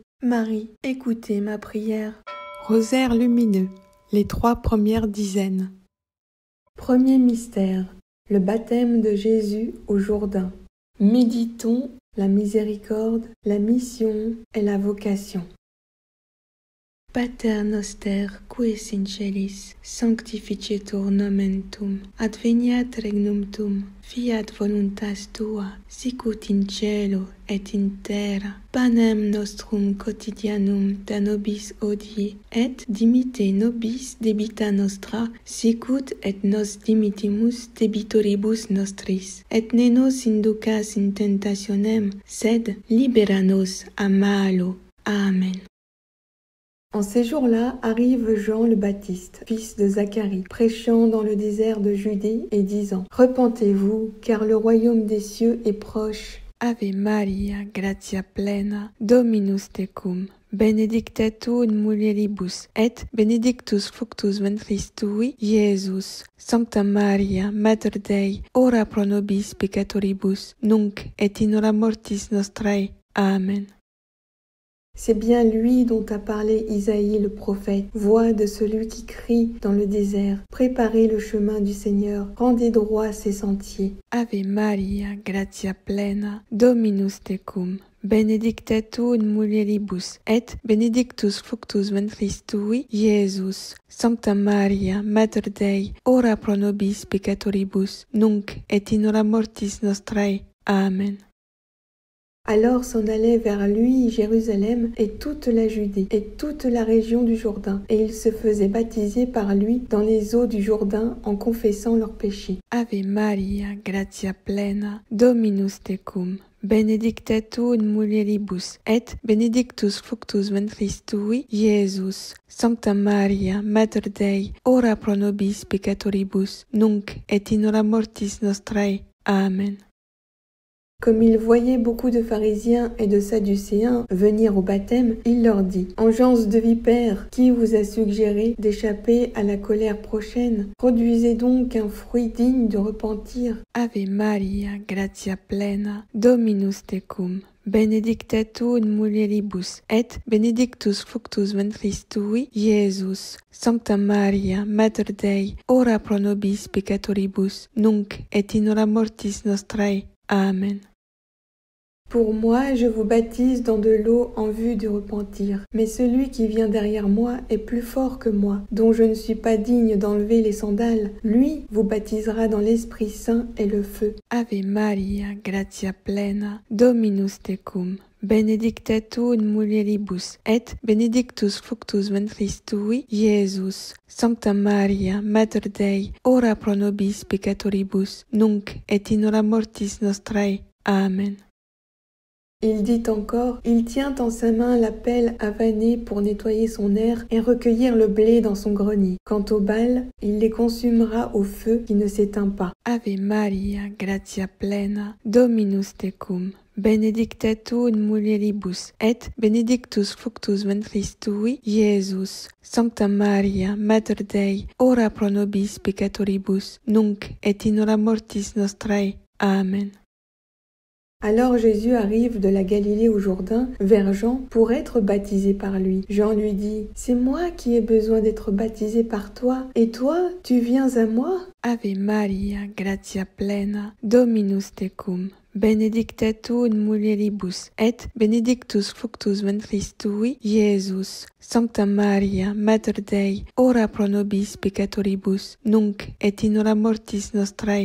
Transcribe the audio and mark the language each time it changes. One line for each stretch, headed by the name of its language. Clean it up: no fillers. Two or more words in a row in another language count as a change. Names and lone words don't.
French: Marie, écoutez ma prière. Rosaire lumineux, les 3 premières dizaines. Premier mystère, le baptême de Jésus au Jourdain. Méditons la miséricorde, la mission et la vocation.
Latin: Pater noster, qui es in celis, sanctificetur nomen tuum, adveniat regnum tuum, fiat voluntas tua, sicut in cielo et in terra. Panem nostrum quotidianum da nobis hodie, et dimitte nobis debita nostra, sicut et nos dimittimus debitoribus nostris. Et ne nos inducas in tentationem, sed libera nos a malo. Amen.
French: En ces jours-là arrive Jean le Baptiste, fils de Zacharie, prêchant dans le désert de Judée et disant « Repentez-vous, car le royaume des cieux est proche.
Latin: Ave Maria, gratia plena, Dominus tecum, benedicta tu in mulieribus, et benedictus fructus ventris tui, Iesus. Sancta Maria, Mater Dei, ora pro nobis peccatoribus, nunc et in hora mortis nostrae. Amen.
French: » C'est bien lui dont a parlé Isaïe le prophète, voix de celui qui crie dans le désert. Préparez le chemin du Seigneur, rendez droit ses sentiers.
Latin: Ave Maria, gratia plena, Dominus tecum, benedicta tu in mulieribus, et benedictus fructus ventris tui, Iesus. Sancta Maria, Mater Dei, ora pro nobis peccatoribus, nunc et in hora mortis nostrae. Amen.
French: Alors s'en allait vers lui Jérusalem et toute la Judée et toute la région du Jourdain, et ils se faisaient baptiser par lui dans les eaux du Jourdain en confessant leurs péchés.
Latin: Ave Maria, gratia plena, Dominus tecum, benedicta tu in mulieribus, et benedictus fructus ventris tui, Iesus. Sancta Maria, Mater Dei, ora pro nobis peccatoribus, nunc et in hora mortis nostrae. Amen.
French: Comme il voyait beaucoup de pharisiens et de sadducéens venir au baptême, il leur dit « Engeance de vipères, qui vous a suggéré d'échapper à la colère prochaine? Produisez donc un fruit digne de repentir.
Latin: Ave Maria, gratia plena, Dominus tecum, benedicta tu in mulieribus, et benedictus fructus ventris tui, Iesus. Sancta Maria, Mater Dei, ora pro nobis peccatoribus, nunc et in hora mortis nostrae. Amen.
French: Pour moi, je vous baptise dans de l'eau en vue du repentir. Mais celui qui vient derrière moi est plus fort que moi, dont je ne suis pas digne d'enlever les sandales. Lui vous baptisera dans l'Esprit Saint et le feu.
Latin: Ave Maria, gratia plena, Dominus tecum, benedicta tu in mulieribus, et benedictus fructus ventris tui, Iesus. Sancta Maria, Mater Dei, ora pro nobis peccatoribus, nunc et in hora mortis nostrae. Amen.
French: Il dit encore, il tient en sa main la pelle à vanner pour nettoyer son aire et recueillir le blé dans son grenier. Quant aux balles, il les consumera au feu qui ne s'éteint pas.
Latin: Ave Maria, gratia plena, Dominus tecum, benedicta tu in mulieribus, et benedictus fructus ventris tui, Iesus. Sancta Maria, Mater Dei, ora pro nobis peccatoribus, nunc et in hora mortis nostrae. Amen.
French: Alors Jésus arrive de la Galilée au Jourdain vers Jean pour être baptisé par lui. Jean lui dit « C'est moi qui ai besoin d'être baptisé par toi, et toi, tu viens à moi ?»
Latin: Ave Maria, gratia plena, Dominus tecum, benedicta tu in mulieribus, et benedictus fructus ventris tui, Iesus. Sancta Maria, Mater Dei, ora pro nobis peccatoribus, nunc et in hora mortis nostrae.